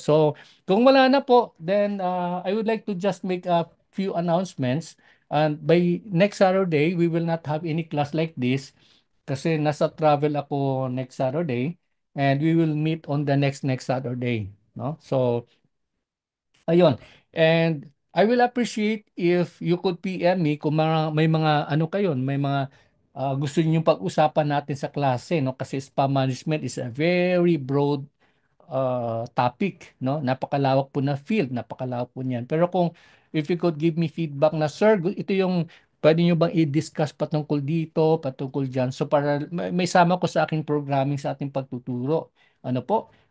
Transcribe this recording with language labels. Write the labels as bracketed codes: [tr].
[en] So, kung wala na po, then I would like to just make a few announcements. And by next Saturday, we will not have any class like this [tl] kasi nasa travel ako [en] next Saturday and we will meet on the next Saturday, no? [tl] So, ayun. [en] And I will appreciate if you could PM me [tl] kung may mga ano kayo, may mga gusto niyo pag-usapan natin sa klase, no? [en] Kasi spam management is a very broad topic, no? [tl] Napakalawak po na field, napakalawak po niyan. Pero kung [en] if you could give me feedback [tl] na, sir, ito yung pwede nyo bang i-discuss patungkol dito, patungkol dyan. So para may sama ko sa aking programming sa ating pagtuturo. Ano po?